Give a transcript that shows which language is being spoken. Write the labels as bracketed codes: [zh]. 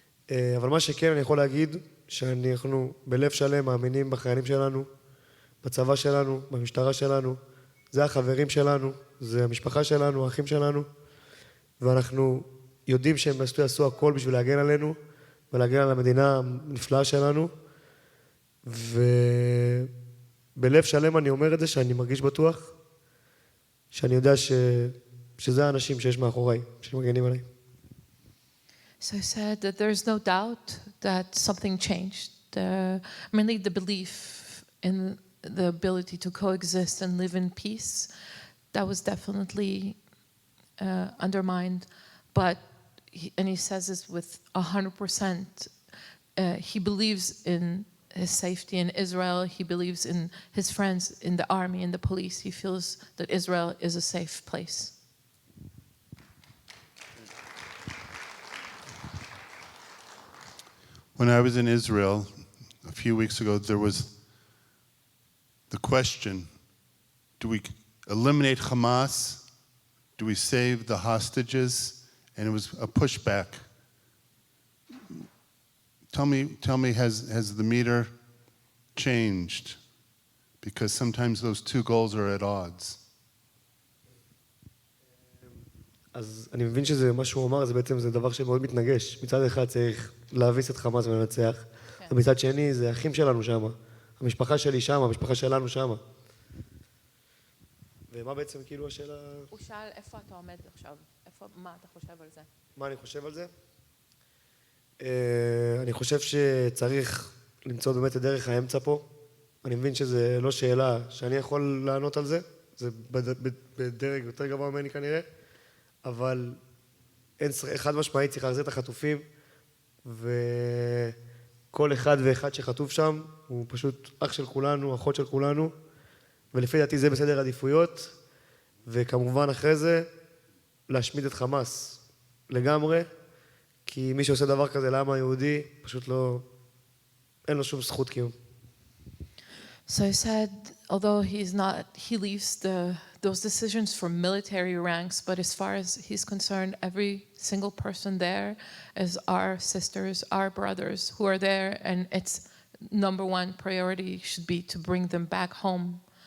[he] אבל מה שכן, אני יכול להגיד, שאנחנו בלב שלם מאמינים בחיילים שלנו, בצבא שלנו, במשטרה שלנו, זה החברים שלנו, זה המשפחה שלנו, האחים שלנו, ואנחנו יודעים שהם יעשו הכל בשביל להגן עלינו, ולהגן על המדינה הנפלאה שלנו, ובלב שלם אני אומר את זה, שאני מרגיש בטוח, שאני יודע שזה האנשים שיש מאחוריי, שמגנים עליי. [en] So I said that there's no doubt that something changed. Mainly the belief in the ability to coexist and live in peace, that was definitely undermined. But he says this with 100%. He believes in his safety in Israel. He believes in his friends in the army and the police. He feels that Israel is a safe place. When I was in Israel a few weeks ago, there was the question, do we eliminate Hamas? Do we save the hostages? And it was a pushback. Tell me, has the meter changed? Because sometimes those two goals are at odds. [he] אז אני מבין שזה מה שהוא אמר, זה בעצם זה דבר שמאוד מתנגש. מצד אחד צריך להביס את חמאס ולנצח, ומצד שני זה האחים שלנו שם, המשפחה שלי שם, המשפחה שלנו שם. ומה בעצם כאילו השאלה? הוא שאל איפה אתה עומד עכשיו, מה אתה חושב על זה? מה אני חושב על זה? אני חושב שצריך למצוא באמת את דרך האמצע פה. אני מבין שזה לא שאלה שאני יכול לענות על זה, זה בדרג יותר גבוה ממני כנראה, אבל אחד משמעית צריך להחזיר את החטופים, וכל אחד ואחד שחטוף שם הוא פשוט אח של כולנו, אחות של כולנו, ולפי דעתי זה בסדר עדיפויות, וכמובן אחרי זה להשמיד את חמאס לגמרי, כי מי שעושה דבר כזה לעם היהודי פשוט לא, אין לו שום זכות קיום. [en] So he said, although he leaves those decisions for military ranks, but as far as he's concerned, every single person there is our sisters, our brothers who are there, and its number one priority should be to bring them back home.